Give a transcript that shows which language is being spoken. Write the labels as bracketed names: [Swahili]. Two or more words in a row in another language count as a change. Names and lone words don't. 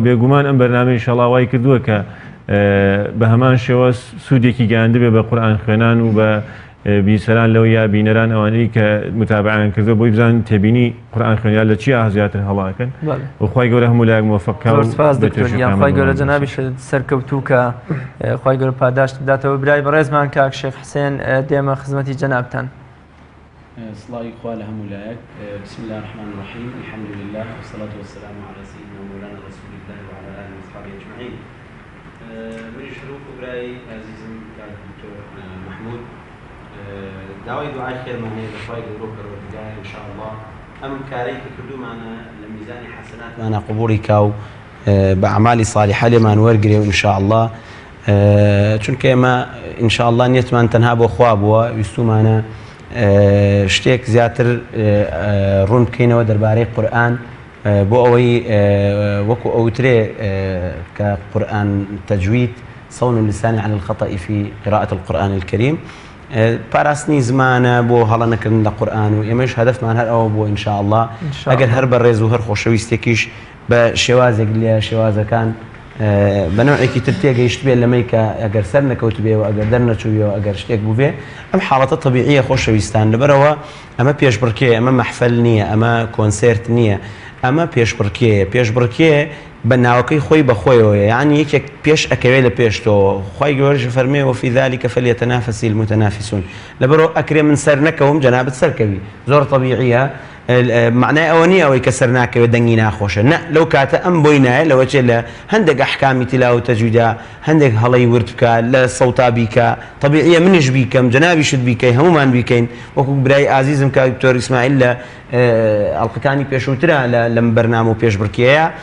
[Central Kurdish] بێگومان ئەم بەرنامەی ئینشاڵڵا وای کردووە کە بە هەمان شێوە سوودێکی گەیاندبێ بە قورئان خوێنان و بە بیسەران لەو یا بینەران ئەوانەی کە متابعیان کردو بۆی بزان تێبینی قورئان خوێنیان لە چی زیاتر هەڵاکەن و خوای گەورە هەموو لایەک موفەقکە و خوای گەورە جەنابی سەرکەوتوو کە خوای گەورە پاداشت بداتەوە. برای بەڕێزمان کاک شێخ حسێن دێمە خزمەتی جەنابتان. سڵاوی خوا لە هەموو لایەک. [Arabic] بسم الله الرحمن الرحیم الحمد لله والصلاة والسلام على سيدنا مولانا رسول الله وعلى آله وصحبه أجمعين. [Central Kurdish] من شروع برای عزیزم کاک دکتۆر محمود داوای دوعای خێرمانەیە لە خوای گەورە و پەروەردگار ئینشاءالله ئەم کارەی کە کردومانە لە میزانی حەسەناتمانە قبوڵی کا و بە ئەعمالی صالحە لێمان وەرگرێ و ئینشاءالله چونکە ئێمە ئینشاءالله نیەتمان تەنها بۆ خوا بووە، ویستومانە شتێک زیاتر ڕوون بکەینەوە دەربارەی قورئان بۆ ئەوەی وەکو ئەوترێ کە قورئان تەجوید [Arabic] صون اللسان عن الخطأ في قراءة القرآن الكريم [Central Kurdish] پاراستنی زمانە بۆ هەڵە نەکردن لە قورئان و ئێمەش هەدەفمان هەر ئەوە بۆ ئینشاءالله ئەگەر هەر بەڕێز و هەر خۆشەویستێکیش بە شێوازێک لە شێوازەکان بە نوعێکی تر تێگەیشت بێت لەمەی کە ئەگەر سەر نەکەوت بێ و ئەگەر دەرنەچوویەوە ئەگەر شتێک بووبێ ئەم حاڵەتە طبیعیە خۆشەویستان. لەبەرەوە ئەمە پێشبڕکێ، ئەمە مەحفەل نییە، ئەمە کۆنسێرت نییە، ئەمە پێشبڕکێ. پێشبڕکێ بە ناوەکەی خۆی بەخۆیەوە، یعنی یەکێک پێش ئەکەوێت لە پێشتەوە. خوای گەورەش فەرمێ [Arabic] وفی ذلك فليتنافس المتنافسون. [Central Kurdish] لەبەرەوە ئەکرێ من سەر نەکەوم جەنابەت سەرکەوی، زۆر طبیعیە. معنای ئەوە نییە ئەوەی کە سەر ناکەوێت دەنگی ناخۆشە، نە لەو کاتە ئەم بۆی نایە لەوە چێ لە هەندێک ئەحکامی تیلاوە و تەجویدا هەندێک هەڵەی ورد بکە لە سەوتا بیکە. طبیعیە منیش بیکەم، جەنابیشت بیکەی، هەمومان بیکەین. وەکو برای ئازیزم کە دکتۆر ئیسماعیل لە ئەڵلقەکانی پێشووترە لەم بەرنامە و پێشبڕکێیە